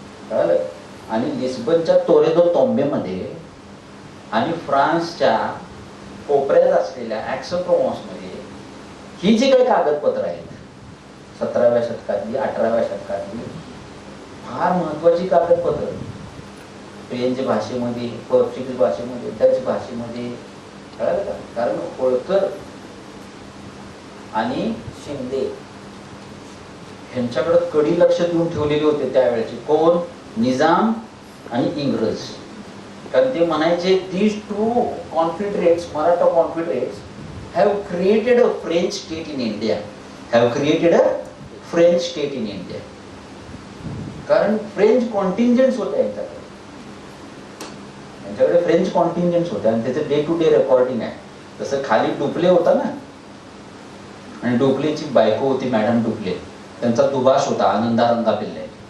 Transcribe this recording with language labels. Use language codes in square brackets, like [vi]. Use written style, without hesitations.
[mr] कळलं, आणि लिस्बनच्या तोरेदो तोंबेमध्ये आणि फ्रान्सच्या कोपऱ्यात असलेल्या ऍक्सोप्रोमॉस मध्ये ही जी काही कागदपत्र आहेत 17व्या शतकातली 18व्या शतकातली फार महत्वाची कागदपत्र, फ्रेंच भाषेमध्ये, पोर्चुगीज भाषेमध्ये, डच भाषेमध्ये, कळलं का? कारण होळकर आणि शिंदे यांच्याकडे कडी लक्ष देऊन ठेवलेले होते त्यावेळेचे. कोण? निजाम आणि इंग्रज. कारण ते म्हणायचे [en] these two confederates, Maratha confederates have created a French state in India, have created a French state in India. [mr] कारण फ्रेंच कॉन्टिंजन्स होत्या यांच्याकडे फ्रेंच कॉन्टिंजन्स होत्या आणि त्याचे डे टू डे रेकॉर्डिंग आहे. जसं खाली डुप्ले होता ना, आणि डुप्लेची बायको होती मॅडम डुप्ले, त्यांचा दुभाष होता आनंदारंगा पिल्ले.